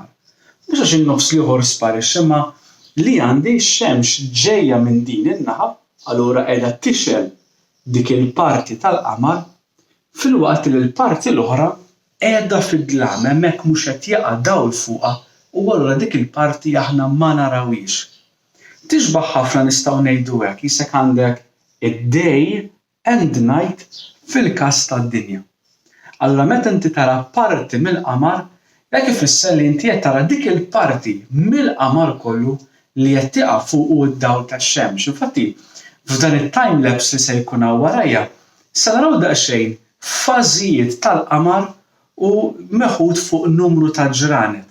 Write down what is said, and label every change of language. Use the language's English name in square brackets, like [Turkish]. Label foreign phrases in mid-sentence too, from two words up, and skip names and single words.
[Maltese] Mhux għax in-nofs ieħor sparixxa imma li għandi x-xemx ġejja minn din in-naħa, allura qiegħda tixel dik il-parti tal-qamar filwaqt li l-parti l-oħra qiegħda fid-dlam hemmhekk mhux qed jaqa' dawl fuqha u allura dik il-parti aħna ma narawhiex. Tixbaħ ħafna nistgħu ngħidu hekk jisek għandek id- [English] day and night [Maltese] fil-każ tad-dinja. Allura meta inti tara parti mill-qamar, dak ifisser li inti qed tara dik il-parti mill-qamar kollu li qed tiqa' fuqu d-dawl tax-xemx. Infatti, f'dan it- [English] time lapse [Maltese] li se jkun hawn warajja, se naraw daqsxejn fażijiet tal-qamar u meħud fuq numru ta' ġranet.